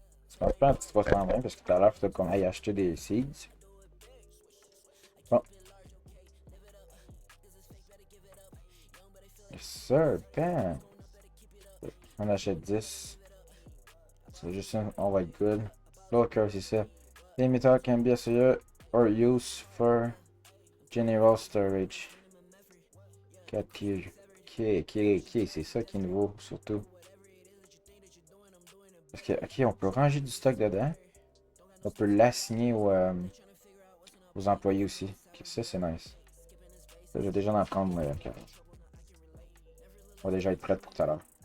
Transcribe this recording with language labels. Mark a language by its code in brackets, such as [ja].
[fr] Tu penses pas un petit 320 parce que tout à l'heure, il faut qu'on aille acheter des seeds. Bon. [en] Yes sir, bam. [fr] On achète 10. C'est juste un, on va être good. L'autre curve, c'est ça. [en] The emitter can be associated or used for general storage. 4 tiers. [fr] Ok, c'est ça qui est nouveau, surtout. Parce que, ok, on peut ranger du stock dedans. On peut l'assigner aux employés aussi. Ok, ça, c'est nice. Ça, je vais déjà en prendre. On va déjà être prêt pour tout à l'heure.